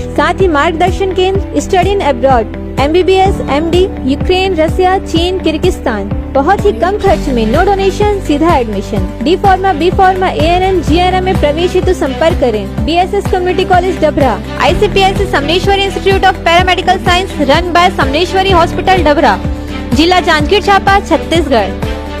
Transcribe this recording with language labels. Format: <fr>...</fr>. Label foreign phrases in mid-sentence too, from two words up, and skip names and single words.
<hi>साथ ही मार्गदर्शन केंद्र</hi> <en>study in abroad</en> <hi>MBBS MD यूक्रेन, रसिया, चीन, किर्गिस्तान। बहुत ही कम खर्च में</hi> <en>no donation</en> <hi>सीधा एडमिशन।</hi> <en>D Pharma B Pharma</en> <hi>ANM GNM में प्रवेश हेतु संपर्क करें। BSS कम्युनिटी कॉलेज डबरा, ICPS समलेश्वरी इंस्टीट्यूट ऑफ पैरामेडिकल साइंस</hi> <en>run by</en> <hi>समलेश्वरी हॉस्पिटल डबरा, जिला जांजगीर चांपा, छत्तीसगढ़।</hi>